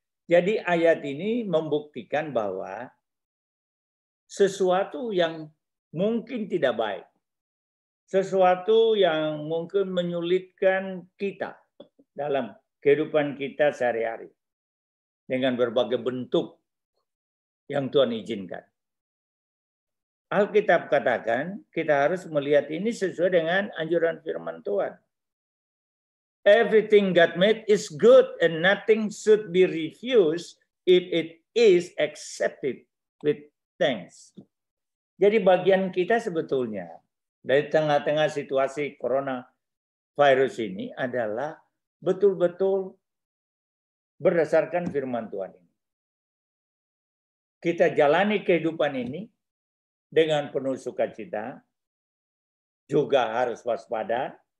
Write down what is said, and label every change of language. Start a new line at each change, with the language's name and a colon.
Indonesian: Jadi ayat ini membuktikan bahwa sesuatu yang mungkin tidak baik, sesuatu yang mungkin menyulitkan kita dalam kehidupan kita sehari-hari dengan berbagai bentuk yang Tuhan izinkan. Alkitab katakan kita harus melihat ini sesuai dengan anjuran firman Tuhan.
English: Everything God made is good and nothing should be refused if it is accepted with thanks.
Indonesian: Jadi bagian kita sebetulnya dari tengah-tengah situasi coronavirus ini adalah betul-betul berdasarkan firman Tuhan ini. Kita jalani kehidupan ini dengan penuh sukacita, juga harus waspada.